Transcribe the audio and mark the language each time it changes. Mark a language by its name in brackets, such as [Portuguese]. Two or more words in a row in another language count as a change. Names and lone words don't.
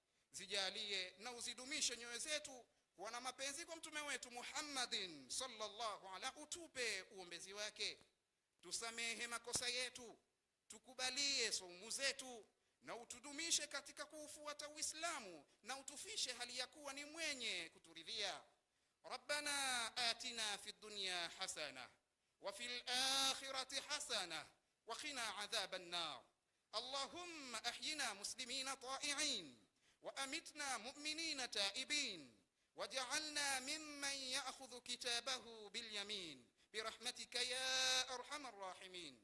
[Swahili] Zijalie na uzidumishe nyoyo zetu kuwa na mapenzi kwa mtume wetu Muhammadin [Arabic] صلى الله عليه, [Swahili] utupe uombezi wake. Tusamehe makosa yetu, tukubalie saumu zetu, na utudumishe katika kuufuata Uislamu, na utufishe hali ya kuwa ni mwenye kuturidhia. [Arabic] ربنا آتنا في الدنيا حسنة وفي الآخرة حسنة وقنا عذاب النار. اللهم أحينا مسلمين طائعين وأمتنا مؤمنين تائبين واجعلنا ممن يأخذ كتابه باليمين برحمتك يا أرحم الراحمين.